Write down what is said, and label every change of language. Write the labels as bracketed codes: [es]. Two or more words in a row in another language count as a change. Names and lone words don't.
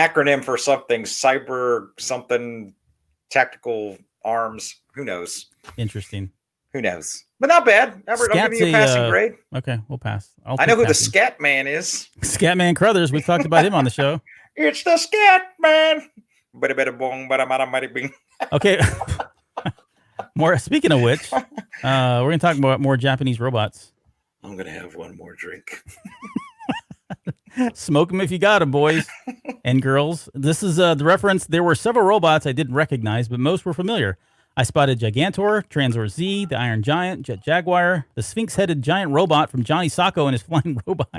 [en] an acronym for something, cyber something, tactical arms. Who knows? Interesting. Who knows? But not bad. Albert, I'm giving you a passing grade. Okay, we'll pass. I know who the Scat Man is. Scatman Crothers. We talked about him on the show. It's the Scat Man. Bada bada bong, bada bada bada bing. Okay. More. Speaking of which, we're gonna talk about more Japanese robots. I'm gonna have one more drink. Smoke them if you got them, boys and girls. This is the reference. There were several robots I didn't recognize, but most were familiar. I spotted Gigantor, Transor Z, the Iron Giant, Jet Jaguar, the Sphinx-headed giant robot from Johnny Sacco and his flying robot.